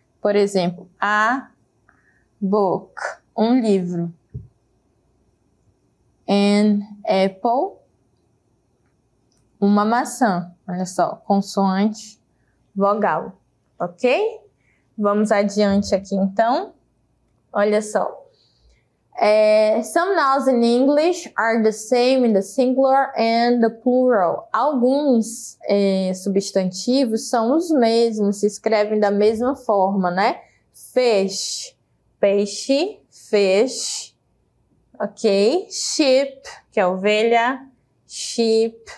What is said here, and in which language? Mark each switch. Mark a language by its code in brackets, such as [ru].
[pt] Por exemplo, a book, um livro. An apple, uma maçã. Olha só, consoante, vogal, ok? Vamos adiante aqui, então. Olha só. [en] Some nouns in English are the same in the singular and the plural. [pt] Alguns substantivos são os mesmos, se escrevem da mesma forma, né? Fish, peixe, fish, ok? Sheep, que é ovelha, sheep.